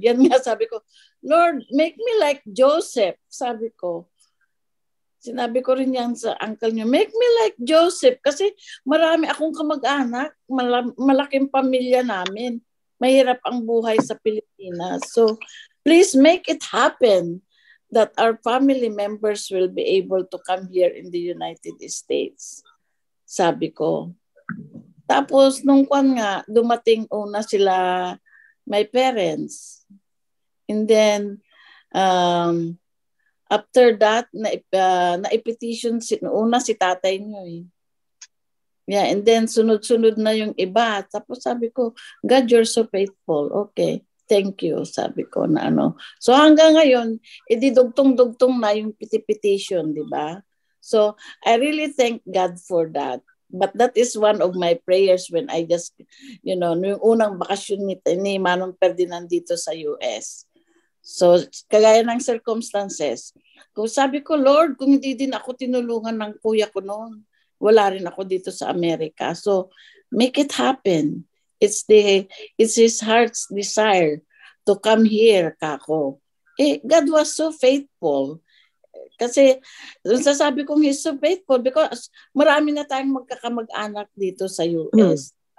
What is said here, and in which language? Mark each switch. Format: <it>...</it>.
<tl>Yan nga sabi ko, Lord,</tl> <en>make me like Joseph,</en> <tl>sabi ko. Sinabi ko rin yan sa uncle niyo,</tl> <en>make me like Joseph</en> <tl>kasi marami akong kamag-anak, malaking pamilya namin. Mahirap ang buhay sa Pilipinas.</tl> <en>So, please make it happen that our family members will be able to come here in the United States.</en> <tl>Sabi ko. Tapos, nung dumating una sila,</tl> <en>my parents. And then, after that,</en> <tl>na-petition una si tatay niyo eh. Yeah, and then sunod-sunod na yung iba. Tapos sabi ko,</tl> <en>God, you're so faithful.</en> <tl>Okay. Thank you, sabi ko na So hanggang ngayon, dugtong-dugtong na yung petition, di ba?</tl> <en>So I really thank God for that But that is one of my prayers when I just,</en> <tl>yung unang bakasyon ni Manong Ferdinand dito sa US. So, kagaya ng circumstances, kung sabi ko, Lord, kung hindi din ako tinulungan ng kuya ko noon, wala rin ako dito sa Amerika.</tl> <en>So, make it happen. It's his heart's desire to come here,</en> <tl>kako.</tl> <en>God was so faithful.</en> <tl>Kasi, sasabi kong</tl> <en>he's so faithful because</en> <tl>marami na tayong magkakamag-anak dito sa US.</tl>